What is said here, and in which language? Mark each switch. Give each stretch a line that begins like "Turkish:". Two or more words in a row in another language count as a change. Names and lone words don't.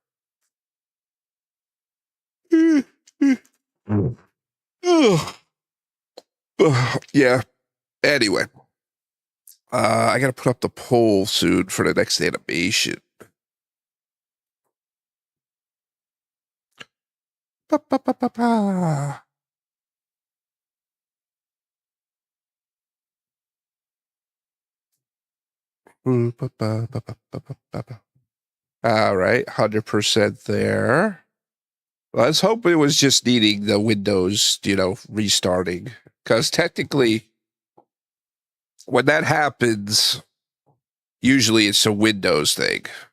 English: Yeah. Anyway. I gotta put up the poll soon for the next animation. Ba-ba-ba-ba-ba. Ooh, ba-ba-ba-ba-ba-ba-ba. All right, 100% there. Let's hope it was just needing the Windows, restarting. Because technically, when that happens, usually it's a Windows thing.